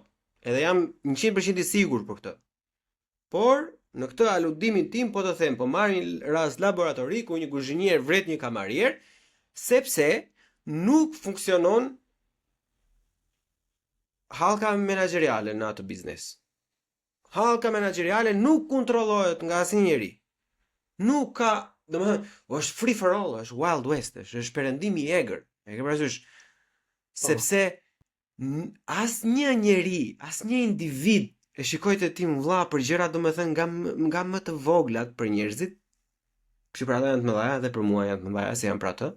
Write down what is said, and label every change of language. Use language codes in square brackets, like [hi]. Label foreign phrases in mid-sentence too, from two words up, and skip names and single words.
[sq] Edhe jam 100% i sigurt për këtë. Por në këtë aludimin tim po të them, po marr një rast laboratorik ku një kuzhinier vret një kamarier, sepse nuk funksionon hallka menaxheriale në atë biznes. Hallka menaxheriale nuk kontrollohet nga asnjëri. Nuk ka, domethënë, është [en] free for all, [sq] është [en] Wild West, [sq] është perëndimi i egër. E ke parasysh? Sepse asnjë njeri, asnjë individ e shikoj të tim vlla për gjëra domethënë nga më të voglat për njerëzit, që për ata janë të mëdha dhe për mua janë të mëdha, se janë për atë.